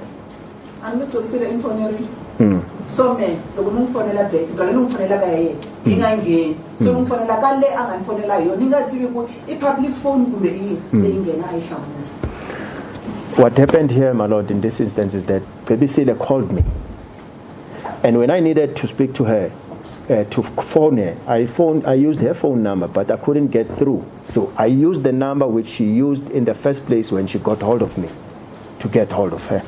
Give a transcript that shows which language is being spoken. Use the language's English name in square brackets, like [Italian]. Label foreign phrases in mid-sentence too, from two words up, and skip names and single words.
[Tsonga] a ni tokisile infoneri so me loko ni fonela back ngale ni fonela ka yena yi nga ngheni so ni fonela ka le a nga ni fonela hi yona ni nga tivi ku i [English] public phone [Tsonga] kumbe i se yi nghena a yi hlamula. [English] What happened here, my lord, in this instance is that Pepsile called me, and when I needed to speak to her, to phone her, I used her phone number, but I couldn't get through. So I used the number which she used in the first place when she got hold of me, to get hold of her.